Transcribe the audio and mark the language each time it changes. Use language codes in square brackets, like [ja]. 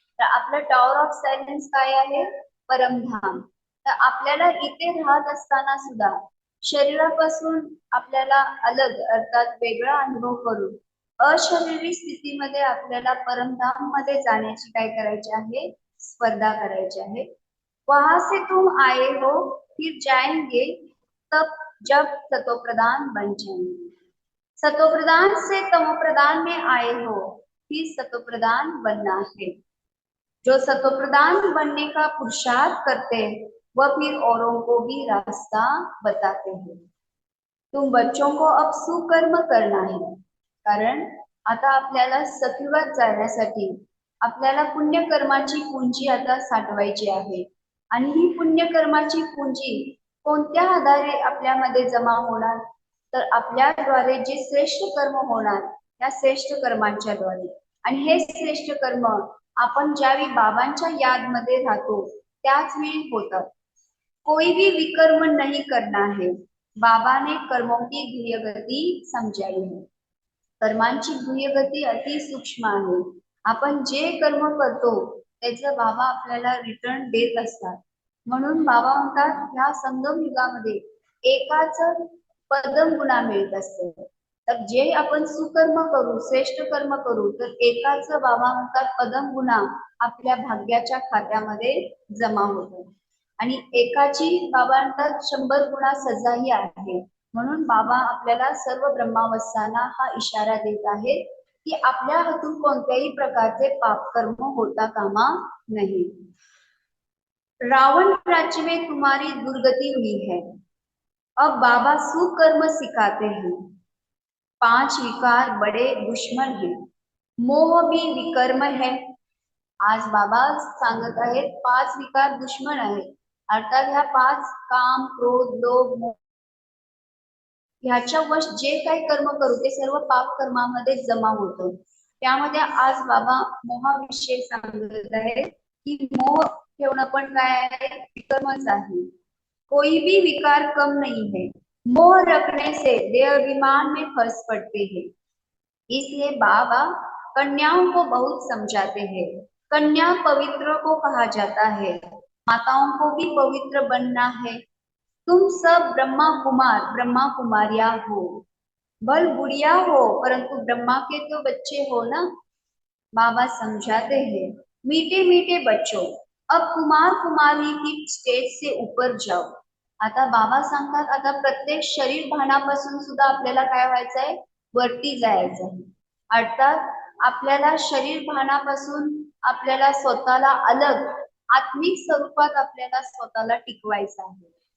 [mr] तर आपलं tower of silence काय आहे, परमधाम. तर आपल्याला इथे राहत असताना सुद्धा शरीरापासून आपल्याला अलग अर्थात वेगळा अनुभव करून अशरीरी स्थितीमध्ये आपल्याला परमधाम मध्ये जाण्याची काय करायची आहे, स्पर्धा करायची आहे. [hi] वहां से तुम आए हो फिर जाएंगे तब जब सतोप्रधान बन जाएंगे. सतोप्रधान से तमोप्रधान में आए हो फिर सतोप्रधान बनना है. जो सतोप्रधान बनने का पुरुषार्थ करते वह फिर औरों को भी रास्ता बताते हैं. तुम बच्चों को अब सुकर्म करना है. [mr] कारण आता आपल्याला सत्युगात जाण्यासाठी आपल्याला पुण्यकर्माची पुंजी आता साठवायची आहे. आणि ही पुण्यकर्माची पुंजी कोणत्या आधारे आपल्यामध्ये जमा होणार, तर आपल्याद्वारे जे श्रेष्ठ कर्म होणार त्या श्रेष्ठ कर्मांच्या द्वारे. आणि हे श्रेष्ठ कर्म आपण ज्यावेळी बाबांच्या यादमध्ये राहतो त्याच वेळी होतात. [hi] कोई भी विकर्म नहीं करना है. बाबा ने कर्मों की ध्येय गति समझाई है. [mr] कर्मांची गुह्यगती अति सूक्ष्म आहे. आपण जे कर्म करतो त्याचं बाबा आपल्याला रिटर्न देत असतात. म्हणून बाबा म्हणतात ह्या संगम युगामध्ये एकाच पदम गुणा मिळत असते. तर जे आपण सुकर्म करू, श्रेष्ठ कर्म करू, तर एकाच बाबा म्हणतात पदम गुणा आपल्या भाग्याच्या खात्यामध्ये जमा होतो. आणि एकाची बाबा म्हणतात 100 गुणा सजाही आहे. म्हणून बाबा आपल्याला सर्व ब्रह्मावस्थांना हा इशारा देत आहेत की आपल्या हातून कोणत्याही प्रकारचे पापकर्म होता कामा नहीं. [hi] रावण राज्य में तुम्हारी दुर्गति हुई है, अब बाबा सुकर्म सिखाते हैं. 5 विकार बड़े दुश्मन हैं, मोह भी विकर्म है. [mr] आज बाबा सांगत आहेत 5 विकार दुश्मन आहेत. अर्थात ह्या 5 काम, क्रोध, लोभ, मोह ह्याच्या वश जे काही कर्म करू ते सर्व पाप कर्मामध्ये जमा होतो. त्यामध्ये आज बाबा मोहाविषयी सांगत आहे की मोह ठेवणं पण काय आहे, विकर्मच आहे. [hi] कोई भी विकार कम नहीं है, मोह रखने से देह अभिमान में फंस पड़ते हैं. इसलिए बाबा कन्याओं को बहुत समझाते हैं. कन्या पवित्र को कहा जाता है, माताओं को भी पवित्र बनना है. तुम सब ब्रह्मा कुमारिया हो. भल बुढ़िया हो परंतु ब्रह्मा के तो बच्चे हो ना. बाबा समझाते हैं, मीठे मीठे बच्चों, अब कुमार कुमारी की स्टेज से ऊपर जाओ. [mr] आता बाबा सांगतात आता प्रत्येक शरीर भानापासून सुद्धा आपल्याला काय व्हायचंय, वरती जायचं आहे. अर्थात आपल्याला शरीर भानापासून आपल्याला स्वतःला अलग आत्मिक स्वरूपात आपल्याला स्वतःला टिकवायचं आहे.